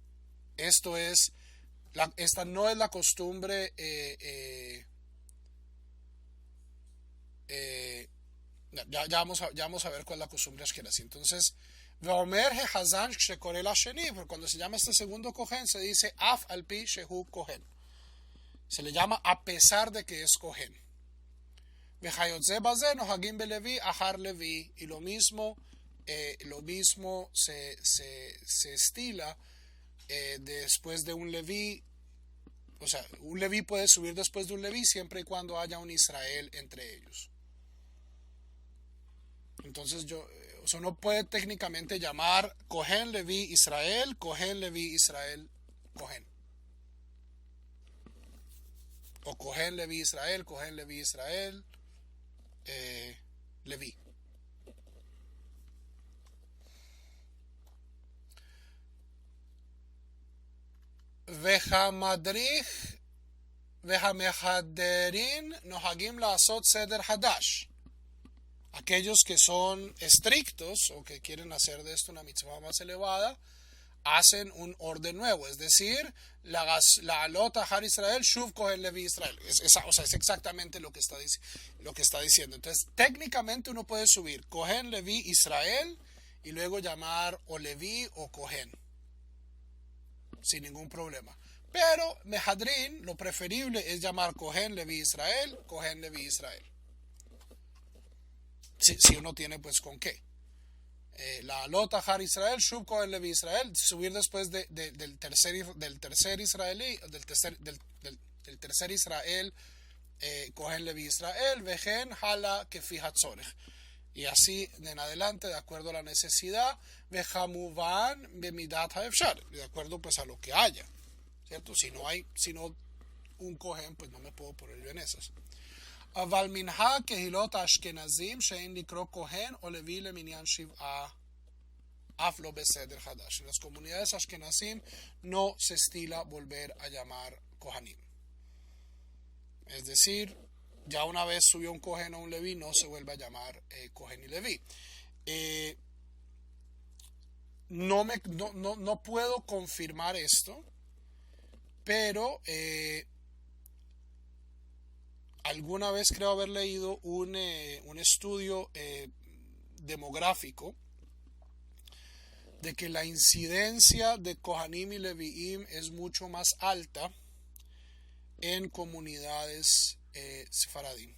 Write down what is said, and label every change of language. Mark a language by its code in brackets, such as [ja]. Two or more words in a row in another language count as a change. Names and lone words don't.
[es] Esta no es la costumbre. Ya vamos a ver cuál es la costumbre ashkenazi. Entonces, cuando se llama este segundo kohen se dice [he] אף על פי שהוא כהן. [es] Se le llama a pesar de que es kohen. Y lo mismo se estila después de un leví. O sea, un leví puede subir después de un leví siempre y cuando haya un Israel entre ellos. Entonces uno puede técnicamente llamar kohen, leví, Israel, kohen, leví, Israel, kohen. O kohen, leví, Israel, kohen, leví, Israel, Leví. [he] והמדריך והמחדרין נוהגים לעשות סדר חדש. [es] Aquellos que son estrictos o que quieren hacer de esto una mitzvah más elevada, hacen un orden nuevo, es decir, [he] לעלות אחר ישראל, שוב כהן לוי ישראל. [es] O sea, es exactamente lo que está diciendo. Entonces, técnicamente uno puede subir kohen levi Israel y luego llamar o levi o kohen, sin ningún problema. Pero mehadrin, lo preferible es llamar kohen levi Israel, kohen levi Israel. Si uno tiene pues con qué. [he] לעלות אחר ישראל, שוב כהן לוי ישראל, [es] subir después del tercer israelí, del tercer Israel, kohen levi Israel, [he] וכן הלאה כפי הצורך. [es] Y así en adelante, de acuerdo a la necesidad, [he] וכמובן במידת האפשר, [es] de acuerdo pues a lo que haya, ¿cierto? Si no un kohen, pues no me puedo poner yo en esas. [he] אבל מנהג קהילות האשכנזים שאין לקרוא כהן או לוי למניין שבעה אף לא בסדר חדש. [es] En las comunidades ashkenazim no se estila volver a llamar kohanim. Es decir, ya una vez subió un kohen o un leví, no se vuelve a llamar kohen y leví. No puedo confirmar esto, pero alguna vez creo haber leído un estudio demográfico de que la incidencia de Kohanim y Leviim es mucho más alta en comunidades sefaradim.